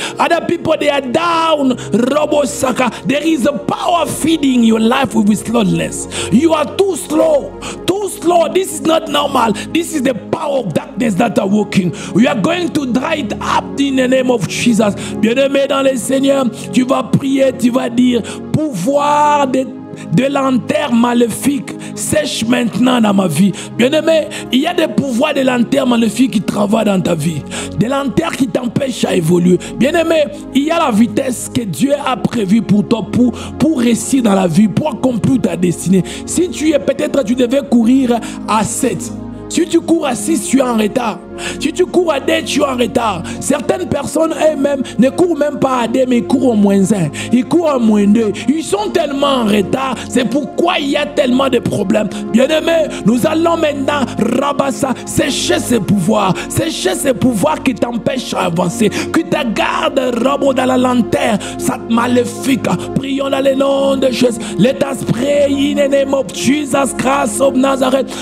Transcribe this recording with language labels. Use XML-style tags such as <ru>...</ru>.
<en>Other people, they are down. Robo Saka. There is a power feeding your life with slowness. You are too slow. Too slow. This is not normal. This is the power of darkness that are working. We are going to dry it up in the name of Jesus.</en> <fr>Bien-aimé dans le Seigneur, tu vas prier, tu vas dire, pouvoir de lanterne maléfique sèche maintenant dans ma vie. Bien-aimé, il y a des pouvoirs de lanterne maléfique qui travaillent dans ta vie. Des lanternes qui t'empêchent à évoluer. Bien-aimé, il y a la vitesse que Dieu a prévue pour toi, pour réussir dans la vie, pour accomplir ta destinée. Si tu es peut-être, tu devais courir à 7. Si tu cours à 6, tu es en retard. Si tu cours à 2, tu es en retard. Certaines personnes elles-mêmes ne courent même pas à 2, mais ils courent au -1. Ils courent à -2. Ils sont tellement en retard. C'est pourquoi il y a tellement de problèmes. Bien-aimés, nous allons maintenant rabassa, sécher ces pouvoirs. Sécher ces pouvoirs qui t'empêchent d'avancer. Qui te gardent robot dans la lanterne. Cette maléfique. Prions dans le nom de Jésus.</fr> <en>Let us pray in the name of Jesus Christ of Nazareth.</en>